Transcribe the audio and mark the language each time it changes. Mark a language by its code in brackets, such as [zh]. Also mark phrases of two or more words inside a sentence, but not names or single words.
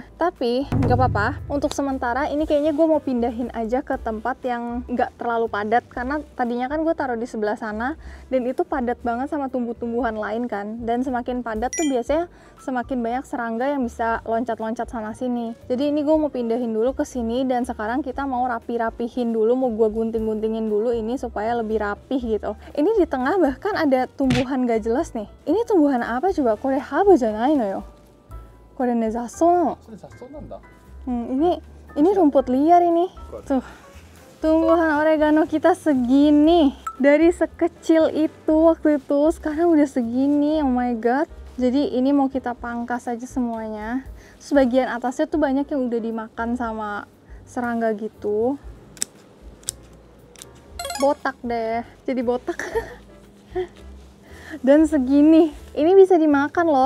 [id] Tapi nggak apa-apa, untuk sementara ini kayaknya gue mau pindahin aja ke tempat yang nggak terlalu padat, karena tadinya kan gue taruh di sebelah sana dan itu padat banget sama tumbuh-tumbuhan lain kan, dan semakin padat tuh biasanya semakin banyak serangga yang bisa loncat-loncat sana sini. Jadi ini gue mau pindahin dulu ke sini, dan sekarang kita mau rapi-rapihin dulu, mau gue gunting-guntingin dulu ini supaya lebih rapih gitu. Ini di tengah bahkan ada tumbuhan gak jelas nih. Ini tumbuhan apa coba? [ja] これハーブじゃないのよ. これね雑草. [id] Ini rumput liar ini. Tuh. Tumbuhan oregano kita segini. Dari sekecil itu waktu itu, sekarang udah segini. [en] Oh my god. [id] Jadi ini mau kita pangkas aja semuanya. Sebagian atasnya tuh banyak yang udah dimakan sama serangga gitu. Botak deh. Jadi botak. Dan segini. Ini bisa dimakan loh.